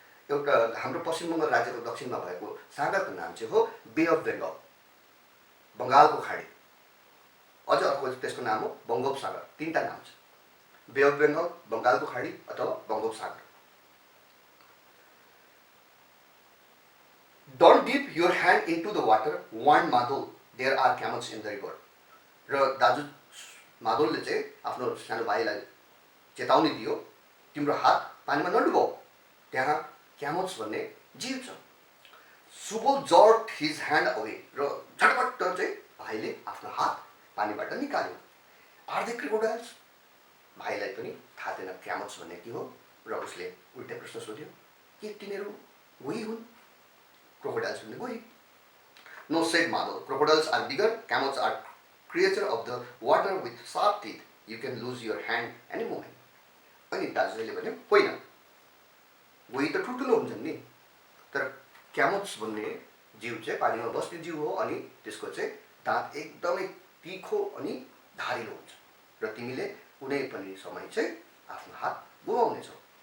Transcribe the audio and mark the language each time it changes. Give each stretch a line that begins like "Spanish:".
Nepali: एउटा हाम्रो पश्चिम बङ्गाल राज्यको दक्षिणमा भएको सागरको नाम चाहिँ हो
English: bay of Bengal,
Nepali: बङ्गालको खाडी। अझ अर्को त्यसको नाम हो बङ्गोपसागर। तीनटा नाम छ, बे अफ बेङ्गल, बङ्गालको खाडी अथवा बङ्गोपसागर।
English: Don't dip your hand into the water, warned Madhav. There are camels in the river.
Nepali: र दाजु माधवले चाहिँ आफ्नो सानो भाइलाई चेतावनी दियो, तिम्रो हात पानीमा नडुबाऊ, त्यहाँ क्यामल्स भन्ने जीव छ।
English: Subol jerked his hand away,
Nepali: र झटपट चाहिँ भाइले आफ्नो हात पानीबाट निकाल्यो।
English: Are they crocodiles?
Nepali: भाइलाई पनि थाहा थिएन क्यामल्स भन्ने के हो, र उसले उल्टै प्रश्न सोध्यो, के तिनीहरू गोही हुन्? क्रोकोडाइल्स भन्ने गोही?
English: No, said Madhav. Crocodiles are bigger, camels are creature of the water with sharp teeth. You can lose your hand any moment.
Nepali: अनि दाजुले भन्यो, होइन, गोही त ठुल्ठुलो हुन्छन् नि, तर क्यामल्स भन्ने जीव चाहिँ पानीमा बस्ने जीव हो, अनि त्यसको चाहिँ दाँत एकदमै तीखो अनि धारिलो हुन्छ र तिमीले कुनै पनि समय चाहिँ आफ्नो हात गुमाउनेछौ।